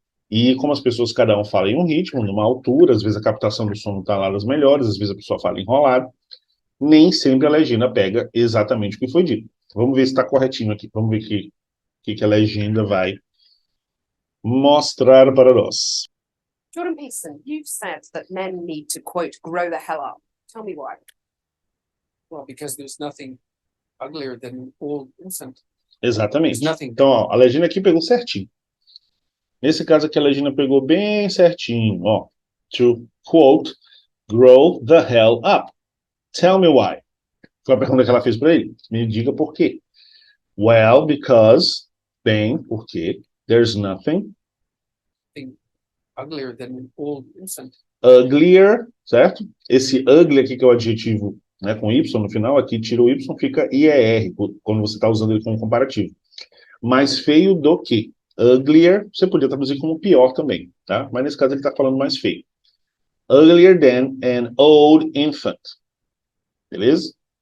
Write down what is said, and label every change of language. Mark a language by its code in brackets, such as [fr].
[pt] E como as pessoas, cada um fala em um ritmo, numa altura, às vezes a captação do som não está lá das melhores, às vezes a pessoa fala enrolado, nem sempre a legenda pega exatamente o que foi dito. Vamos ver se está corretinho aqui, vamos ver o que a legenda vai mostrar para nós. [en] Jordan Peterson, you've said that men need to, quote, grow the hell up. Tell me why. Well, because there's nothing uglier than old infant. [pt] Exatamente. [en] There's nothing. [pt] Então, ó, a legenda aqui pegou certinho. Nesse caso aqui, a legenda pegou bem certinho. [en] Ó, to, quote, grow the hell up. Tell me why. [pt] Foi a pergunta que ela fez para ele. Me diga por quê. [en] Well, because, [pt] bem, porque, [en] there's nothing Uglier than old infant. [pt] uglier, certo? Esse ugly aqui, que é o adjetivo, né, com Y no final, aqui tira o Y, fica IER, quando você está usando ele como comparativo. Mais feio do que. Uglier, você podia traduzir como pior também, tá? Mas nesse caso ele está falando mais feio. [en] Uglier than an old infant. [pt] Beleza?